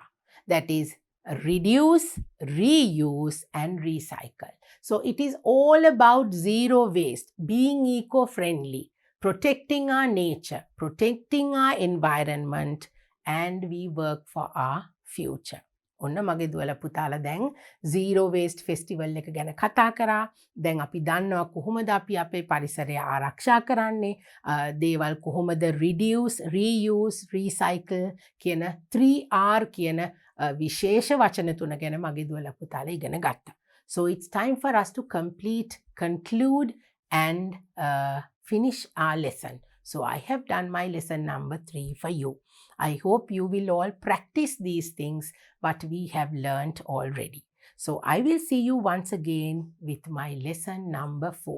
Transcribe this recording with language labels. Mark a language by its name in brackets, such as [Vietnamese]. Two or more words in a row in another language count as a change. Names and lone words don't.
[English] That is reduce, reuse and recycle. So it is all about zero waste, being eco-friendly, protecting our nature, protecting our environment, and we work for our future. [Sinhala] ඔන්න මගේ දුවල පුතාලා දැන් [English] zero waste festival [Sinhala] එක ගැන කතා කරා. දැන් අපි දන්නවා කොහොමද අපි අපේ පරිසරය ආරක්ෂා කරන්නේ. දේවල් කොහොමද [English] reduce, reuse, recycle [Sinhala] කියන 3R කියන විශේෂ වචන තුන ගැන මගේ දුවල පුතාලා ඉගෙන ගත්තා. [English] So it's time for us to conclude and finish our lesson. So I have done my lesson number 3 for you. I hope you will all practice these things what we have learnt already. So I will see you once again with my lesson number 4.